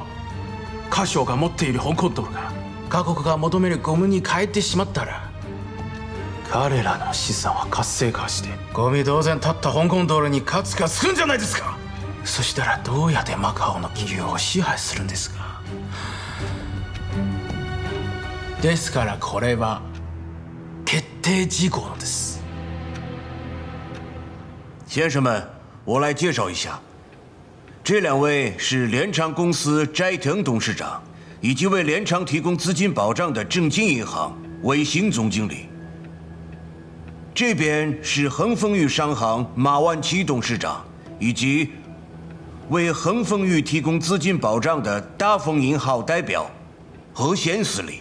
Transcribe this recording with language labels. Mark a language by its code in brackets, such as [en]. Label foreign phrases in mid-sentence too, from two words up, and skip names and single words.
[ja] 華商が持っている香港ドルが各国が求めるゴムに変えてしまったら、彼らの資産は活性化してゴミ同然立った香港ドルに価値がつくんじゃないですか。そしたらどうやってマカオの金融を支配するんですか。ですからこれは決定事項です。 [zh] 先生们，我来介绍一下，这2位是联昌公司斋藤董事长，以及为联昌提供资金保障的正金银行韦行总经理。这边是恒丰裕商行马万奇董事长，以及为恒丰裕提供资金保障的大丰银号代表何贤司理。